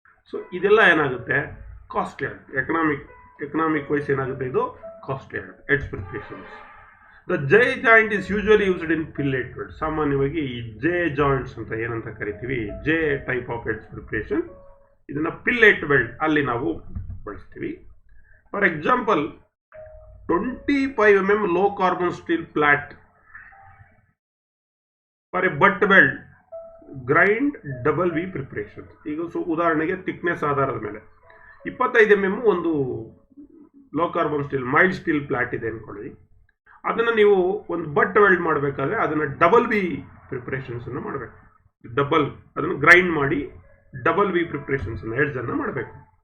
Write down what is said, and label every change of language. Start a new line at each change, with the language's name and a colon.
Kannada: So ಇದೆಲ್ಲ ಏನಾಗುತ್ತೆ, costly ಆಗುತ್ತೆ. ಎಕನಾಮಿಕ್ ವೈಸ್ ಏನಾಗುತ್ತೆ, ಇದು ಕಾಸ್ಟ್ಲಿ ಆಗುತ್ತೆ edge preparations.
English: The J joint is usually used in fillet weld.
Kannada: ಸಾಮಾನ್ಯವಾಗಿ ಈ ಜೆ ಜಾಯಿಂಟ್ಸ್ ಅಂತ ಏನಂತ ಕರಿತೀವಿ, J type of edge preparation, ಇದನ್ನು ಪಿಲ್ಲೆಟ್ ವೆಲ್ಡ್ ಅಲ್ಲಿ ನಾವು ಬಳಸ್ತೀವಿ.
English: For example 25 mm low carbon steel flat for a butt weld grind double V preparation.
Kannada: ಈಗ ಉದಾಹರಣೆಗೆ ಥಿಕ್ನೆಸ್ ಆಧಾರದ ಮೇಲೆ 25 mm ಒಂದು low carbon steel mild steel flat ಇದೆ ಅಂದ್ಕೊಳ್ಳಿ. ಅದನ್ನು ನೀವು ಒಂದು ಬಟ್ ವೆಲ್ಡ್ ಮಾಡಬೇಕಾದ್ರೆ ಅದನ್ನು ಡಬಲ್ ವಿ ಪ್ರಿಪ್ರೇಷನ್ಸನ್ನು ಮಾಡಬೇಕು. ಅದನ್ನು ಗ್ರೈಂಡ್ ಮಾಡಿ ಡಬಲ್ ವಿ ಪ್ರಿಪ್ರೇಷನ್ಸನ್ನು ಎಡ್ಜನ್ನು ಮಾಡಬೇಕು.